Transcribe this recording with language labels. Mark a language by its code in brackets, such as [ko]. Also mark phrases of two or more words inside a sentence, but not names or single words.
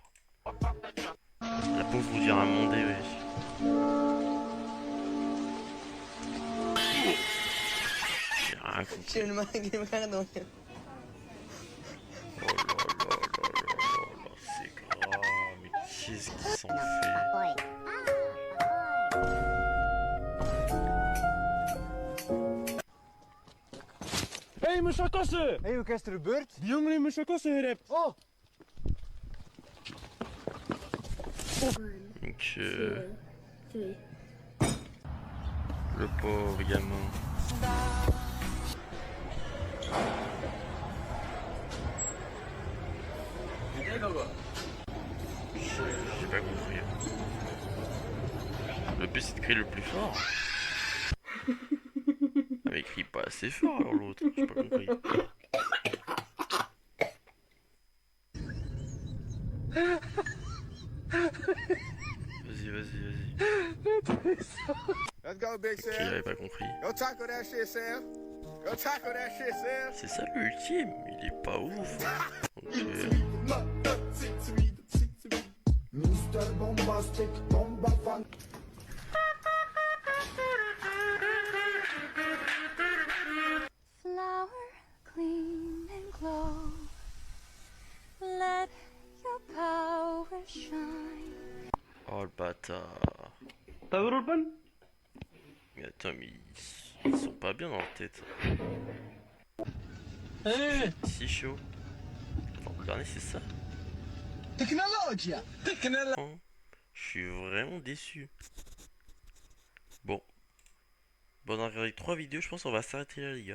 [fr] La pauvre vous dire un monde, wesh. J'ai rien compris. Oh là là là là, c'est grave, mais qu'est-ce qu'ils s'en fait? [nl] Hey, mijn chakassen! Hey, wat is er gebeurd? Die jongen heeft mijn chakassen gerept. [fr] Oh! Donc, le pauvre gamin. J'ai pas compris. Le but c'est de crier le plus fort. Ah, mais crie pas assez fort alors l'autre, j'ai pas compris. Vas-y. [en] Let's go, Big [fr] Ok, Sam. j'avais pas compris. [en] Go tackle that shit, Sam. Go tackle that shit, Sam. [fr] C'est ça l'ultime, il est pas ouf. [en] Mr. Bombastic, bomba fan. Flower, clean and glow. Let your power shine. [fr] Oh le bâtard. T'as vu le pan? Mais attends, mais ils sont pas bien dans leur tête. Hey. Si chaud. Attends, le dernier c'est ça. Technologia. Oh, je suis vraiment déçu. Bon, on a regardé 3 vidéos, je pense qu'on va s'arrêter là les gars.